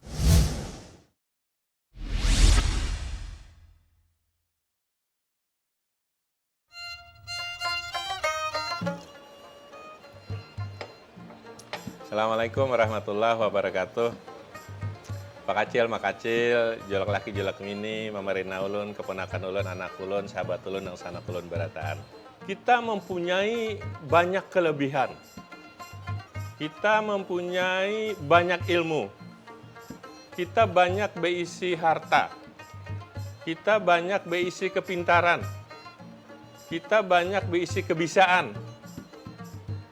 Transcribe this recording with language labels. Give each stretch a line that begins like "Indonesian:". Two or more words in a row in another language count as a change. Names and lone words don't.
Arabic: السلام عليكم ورحمة الله وبركاته.
Banjar: Pak Kacil, Mak Kacil, jolok laki, jolok mini, mamarina ulun, keponakan ulun, anak ulun, sahabat ulun, yang sana ulun berataan.
Indonesian: Kita mempunyai banyak kelebihan. Kita mempunyai banyak ilmu. Kita banyak berisi harta. Kita banyak berisi kepintaran. Kita banyak berisi kebisaan.